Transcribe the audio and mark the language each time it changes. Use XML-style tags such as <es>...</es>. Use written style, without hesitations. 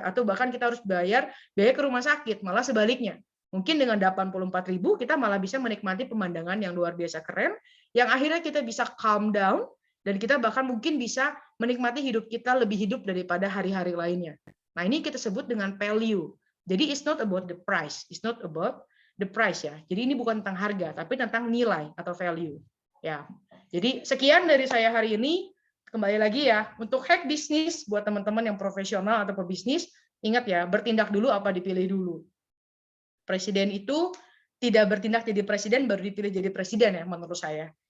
<id>Atau bahkan kita harus bayar biaya ke rumah sakit, malah sebaliknya. Mungkin dengan 84.000 kita malah bisa menikmati pemandangan yang luar biasa keren, yang akhirnya kita bisa calm down, dan kita bahkan mungkin bisa menikmati hidup kita lebih hidup daripada hari-hari lainnya. Nah ini kita sebut dengan value.</id> <en>Jadi it's not about the price, it's not about the price ya.</en> <id>Jadi ini bukan tentang harga, tapi tentang nilai atau value. Ya. Jadi sekian dari saya hari ini. Kembali lagi ya, untuk hack bisnis buat teman-teman yang profesional atau pebisnis, ingat ya, bertindak dulu apa dipilih dulu. Presiden itu tidak bertindak jadi presiden baru dipilih jadi presiden ya menurut saya.</id>